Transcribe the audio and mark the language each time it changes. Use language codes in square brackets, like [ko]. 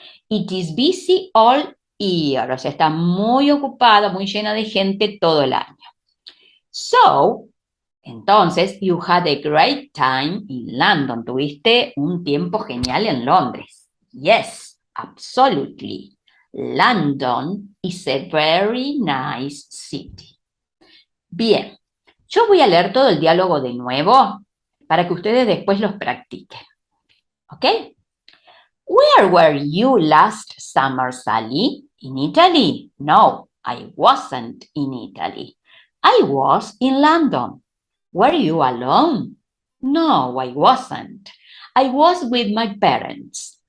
[en] It is busy all year. [es] O sea, está muy ocupada, muy llena de gente todo el año. [en] So, [es] entonces, [en] you had a great time in London. [es] Tuviste un tiempo genial en Londres. [en] Yes, absolutely. London is a very nice city. [es] Bien, yo voy a leer todo el diálogo de nuevo para que ustedes después los practiquen. ¿Ok? [en] Where were you last summer, Sally? In Italy? No, I wasn't in Italy. I was in London. Were you alone? No, I wasn't. I was with my parents.